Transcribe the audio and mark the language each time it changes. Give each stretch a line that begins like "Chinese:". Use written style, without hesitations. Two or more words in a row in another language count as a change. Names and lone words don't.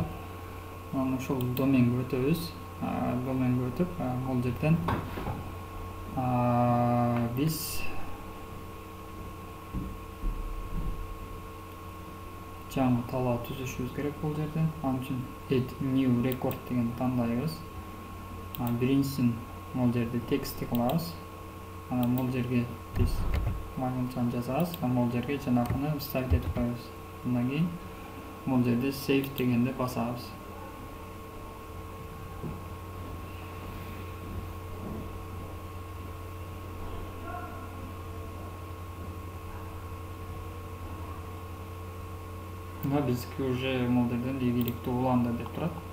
Kyrgyz: Анан ушул доменге өтөбүз. Доменге өтүп, бул жерден биз жаңы талаа түзүшүбүз керек бул жерден. Ал үчүн
English: add new record
Kyrgyz: деген тандайбыз. Биринчисин бул жерде текстти кылабыз. Анан бул жерге биз маймунчаны жазабыз. Бул жерге жанакыны вставить этип коебуз. Андан кийин бул жерде save дегенди басабыз. Бизге уже бул жерден ийгиликтүү уланды деп турат.